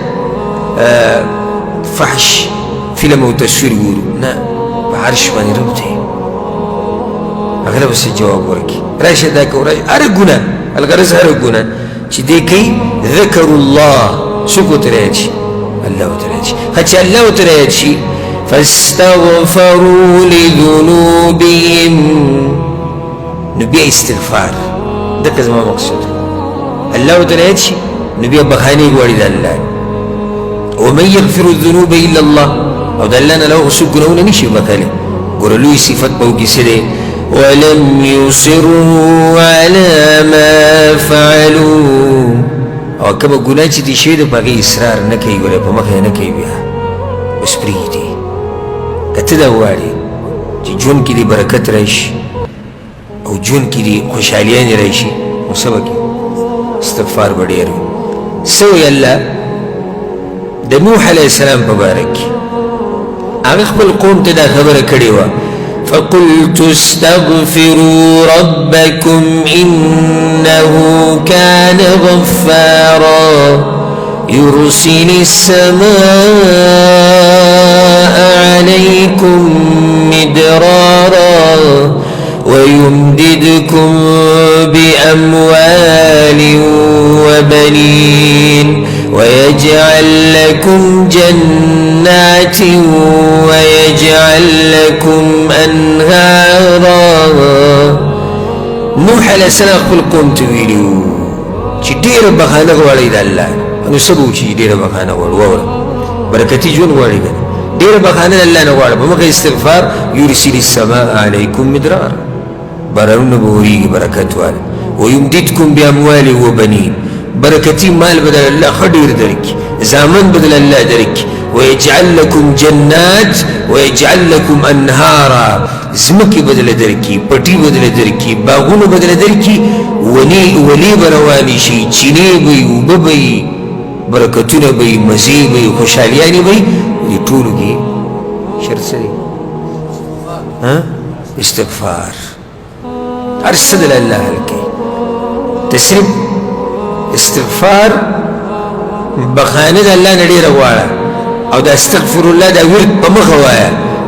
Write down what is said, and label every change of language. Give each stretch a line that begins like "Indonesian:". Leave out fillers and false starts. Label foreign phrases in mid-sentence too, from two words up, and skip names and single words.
Pashto: فحش فلم او تصویر ګورو نه په عرش باندې رب دی هغه له بس جواب ورکړي راشه دا کوه راشه هره ګناه الغرض هره ګناه چې دی کوي
Arabic: ذکر الله
Pashto: څوک ورته رایاد شي الله ورته رایاد شي ښه چې الله ورته رایاد شي
Arabic: فاستغفروا لذنوبهم
Pashto: نو بیا استغفار دغه زما مقصود الله ورته رایاد شي نو بیا بخانې غواړي د الله
Arabic: ومن يغفر الذنوب الا الله
Pashto: او د الله نه له څوک ګناهونه نشي بخښلی ګوره لوی صفت به وکړي څه دی
Arabic: ولم يصروا على ما فعلوا
Pashto: او کومه ګناه چې دي شوې ده په هغې اصرار نه کوي ګوره په مخه یې نه کوي بیا اوس پرېږدي که ته دا غواړې چې ژوند کې دې برکت راشي او ژوند کې دې خوشحالیانې راشي نو څه به کوي استغفار به ډېر وي څه وایي الله د نوح
Arabic: علیه السلام
Pashto: په باره کې هغه خپل قوم ته دا خبره کړې وه
Arabic: فقلت استغفروا ربكم إنه كان غفارا يرسل السماء عليكم مدرارا ويمددكم بأموال وبنين ويجعل لكم جنات ويجعل لكم أنهارا
Pashto: نوح
Arabic: عليه السلام
Pashto: خپل قوم ته ویلي وو چې ډېره بخانه غواړئ د الله نو څه به وشي چې ډېره بخانه غواړو واوره برکتي ژوند غواړئ که ډېره بخانه د الله نه غواړه په مخه استغفار
Arabic: یرسل السماء علیکم مدرارا
Pashto: بارانونه به ورېږي برکت واله
Arabic: ویمددکم باموال وبنین
Pashto: برکتی مال بدل الله ښه ډېر درکړي زامن بدل الله درکړي
Arabic: ويجعل لكم جنات ويجعل لكم انهارا
Pashto: زمکې بدل درکړي پټي بدل درکړي باغونه بدل درکړي ولي به روانې شي چینې به وي اوبه به وي برکتونه به وي مزې به وي خوشحالیانې به وي دې ټولو کې شرط څه دی استغفار هر څه د الله حل کوي ته صرف استغفار بخانه د الله نه ډېره غواړه او د
Arabic: استغفر الله
Pashto: دا ورد په مخه وایه